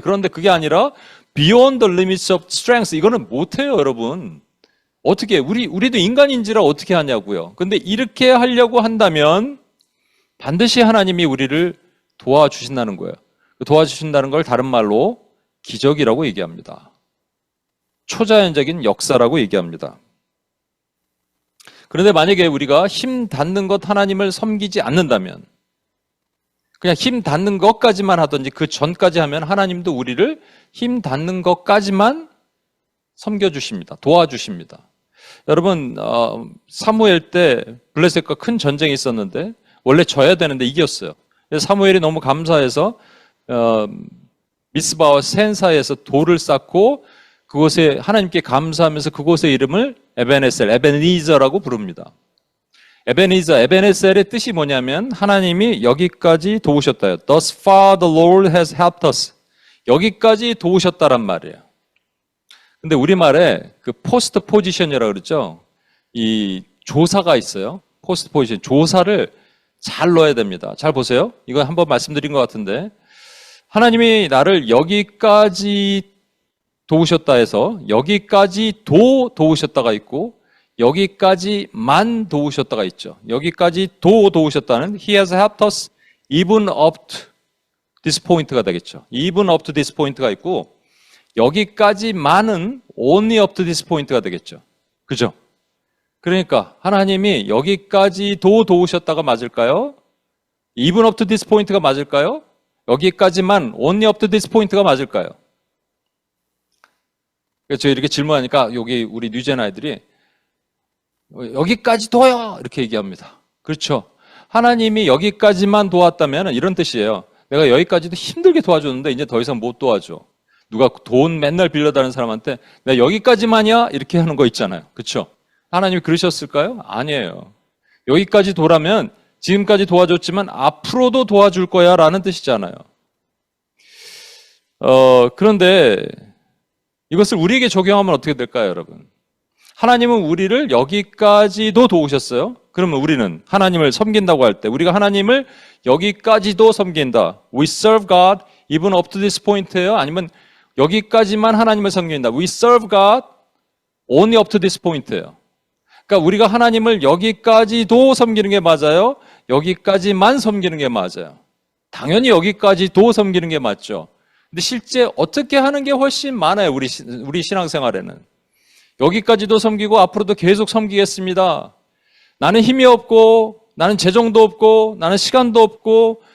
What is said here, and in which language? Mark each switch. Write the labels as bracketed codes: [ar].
[ko] 그런데 그게 아니라 [en] beyond the limits of strength. [ko] 이거는 못해요, 여러분. 어떻게, 우리도 인간인지라 어떻게 하냐고요. 근데 이렇게 하려고 한다면 반드시 하나님이 우리를 도와주신다는 거예요. 도와주신다는 걸 다른 말로 기적이라고 얘기합니다. 초자연적인 역사라고 얘기합니다. 그런데 만약에 우리가 힘 닿는 것 하나님을 섬기지 않는다면, 그냥 힘 닿는 것까지만 하든지 그 전까지 하면 하나님도 우리를 힘 닿는 것까지만 섬겨주십니다. 도와주십니다. 여러분, 사무엘 때 블레셋과 큰 전쟁이 있었는데 원래 져야 되는데 이겼어요. 그래서 사무엘이 너무 감사해서 미스바와 센 사이에서 돌을 쌓고 그곳에 하나님께 감사하면서 그곳의 이름을 에베네셀, 에베니저라고 부릅니다. 에베네셀의 뜻이 뭐냐면 하나님이 여기까지 도우셨다요. [en] Thus far the Lord has helped us. [ko] 여기까지 도우셨다란 말이에요. 근데 우리말에 그 포스트 포지션이라고 그러죠. 이 조사가 있어요. 포스트 포지션. 조사를 잘 넣어야 됩니다. 잘 보세요. 이거 한번 말씀드린 것 같은데 하나님이 나를 여기까지 도우셨다 해서 여기까지 도우셨다가 있고 여기까지만 도우셨다가 있죠. 여기까지 도우셨다는 [en] He has helped us even up to this point가 [ko] 되겠죠. [en] even up to this point가 [ko] 있고 여기까지만은 [en] only up to this point가 [ko] 되겠죠. 그죠? 그러니까 하나님이 여기까지 도우셨다가 맞을까요? [en] even up to this point가 [ko] 맞을까요? 여기까지만 [en] only up to this point가 [ko] 맞을까요? 그래서 저 이렇게 질문하니까 여기 우리 뉴젠 아이들이 여기까지 도요 이렇게 얘기합니다. 그렇죠? 하나님이 여기까지만 도왔다면 이런 뜻이에요. 내가 여기까지도 힘들게 도와줬는데 이제 더 이상 못 도와줘. 누가 돈 맨날 빌려다니는 사람한테 내가 여기까지만이야 이렇게 하는 거 있잖아요. 그렇죠? 하나님이 그러셨을까요? 아니에요. 여기까지 도라면 지금까지 도와줬지만 앞으로도 도와줄 거야 라는 뜻이잖아요. 그런데 이것을 우리에게 적용하면 어떻게 될까요, 여러분? 하나님은 우리를 여기까지도 도우셨어요. 그러면 우리는 하나님을 섬긴다고 할 때 우리가 하나님을 여기까지도 섬긴다. [en] We serve God even up to this point예요? [ko] 아니면 여기까지만 하나님을 섬긴다. [en] We serve God only up to this point예요. [ko] 그러니까 우리가 하나님을 여기까지도 섬기는 게 맞아요? 여기까지만 섬기는 게 맞아요? 당연히 여기까지도 섬기는 게 맞죠. 근데 실제 어떻게 하는 게 훨씬 많아요, 우리 신앙생활에는. 여기까지도 섬기고 앞으로도 계속 섬기겠습니다. 나는 힘이 없고, 나는 재정도 없고, 나는 시간도 없고,